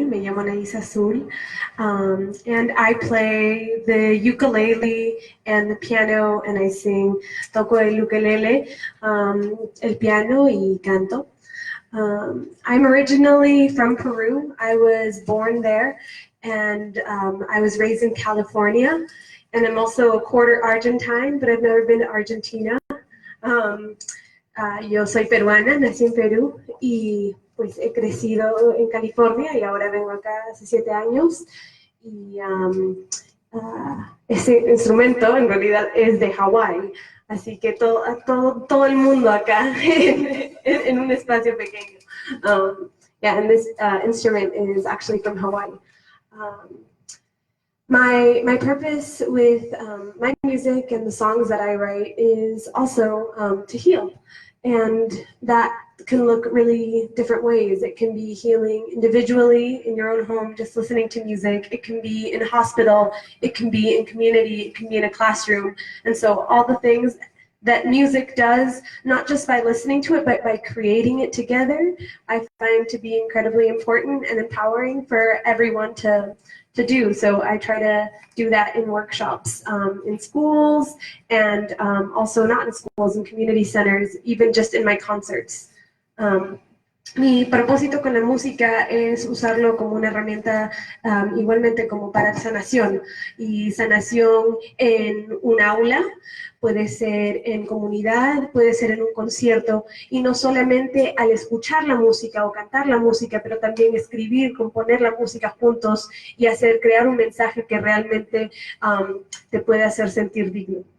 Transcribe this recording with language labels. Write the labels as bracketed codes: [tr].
[es] Me llamo [en] Anaís Azul, and I play the ukulele and the piano, and I sing. [es] Toco el ukulele, el piano y canto. [en] I'm originally from Peru. I was born there, and I was raised in California, and I'm also a quarter Argentine, but I've never been to Argentina. [es] Yo soy peruana, nací en Perú y pues he crecido en California y ahora vengo acá hace 7 años. Y ese instrumento en realidad es de Hawái, así que todo el mundo acá en un espacio pequeño. [en] Yeah, and this instrument is actually from Hawaii. My purpose with my music and the songs that I write is also to heal. And that can look really different ways. It can be healing individually in your own home, just listening to music. It can be in a hospital. It can be in community. It can be in a classroom. And so all the things that music does, not just by listening to it, but by creating it together, I find to be incredibly important and empowering for everyone to do. So I try to do that in workshops, in schools, and also not in schools, in community centers, even just in my concerts. [es] Mi propósito con la música es usarlo como una herramienta igualmente como para sanación, y sanación en un aula, puede ser en comunidad, puede ser en un concierto, y no solamente al escuchar la música o cantar la música, pero también escribir, componer la música juntos y crear un mensaje que realmente te puede hacer sentir digno.